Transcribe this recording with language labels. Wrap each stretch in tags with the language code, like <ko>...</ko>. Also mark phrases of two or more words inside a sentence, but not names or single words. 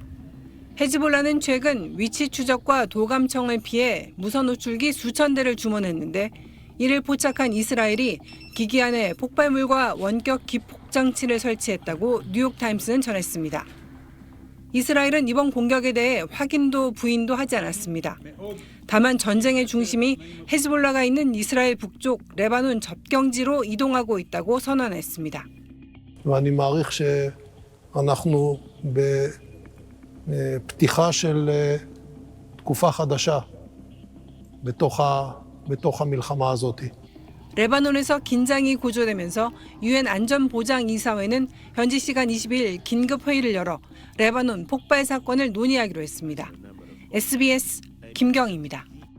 <ko>헤즈볼라는 최근 위치 추적과 도감청을 피해 무선 호출기 수천 대를 주문했는데 이를 포착한 이스라엘이 기기 안에 폭발물과 원격 기폭 장치를 설치했다고 뉴욕타임스는 전했습니다. 이스라엘은 이번 공격에 대해 확인도 부인도 하지 않았습니다. 다만 전쟁의 중심이 헤즈볼라가 있는 이스라엘 북쪽 레바논 접경지로 이동하고 있다고 선언했습니다.</ko> <he>ואני מעריך שאנחנו בפתיחה של תקופה חדשה בתוך המלחמה הזאת.</he> <ko>레바논에서 긴장이 고조되면서 유엔 안전보장이사회는 현지 시간 20일 긴급 회의를 열어 레바논 폭발 사건을 논의하기로 했습니다. SBS 김경희입니다.</ko>